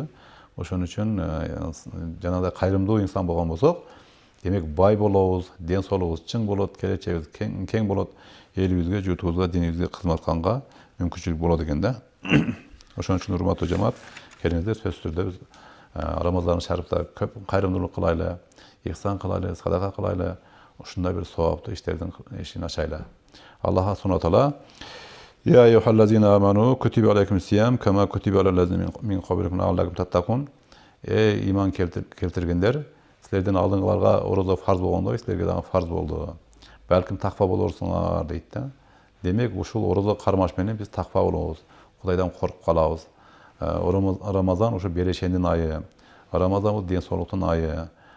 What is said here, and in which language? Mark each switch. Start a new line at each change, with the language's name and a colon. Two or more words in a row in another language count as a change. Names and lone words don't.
Kyrgyz: Ошон үчүн жанагындай кайрымдуу инсан болгон болсок, демек бай болобуз, ден соолугубуз чың болот, келечегибиз кең болот, элибизге, журтубузга, динибизге кызмат кылганга мүмкүнчүлүк болот экен да. Ошон үчүн урматтуу жамаат, келиңиздер, сөзсүз түрдө биз Рамазан шарыпта көп кайрымдуулук кылайлы, ихсан кылайлы, садака кылайлы, ушундай бир сооптуу иштердин эшигин ачайлы.
Arabic: الله سبحانه وتعالى: يا أيها الذين آمنوا كتب عليكم الصيام كما كتب على الذين من قبلكم لعلكم تتقون.
Kyrgyz: Иман келтиргендер, силерден алдыңгыларга орозо фарз болгондой, силерге дагы фарз болду. Балким таква болорсуңар дейт да. Демек ушул орозо кармаш менен биз таква болобуз, Кудайдан коркуп калабыз. Рамазан ушу берешендин айы. Рамазан бул ден соолуктун айы.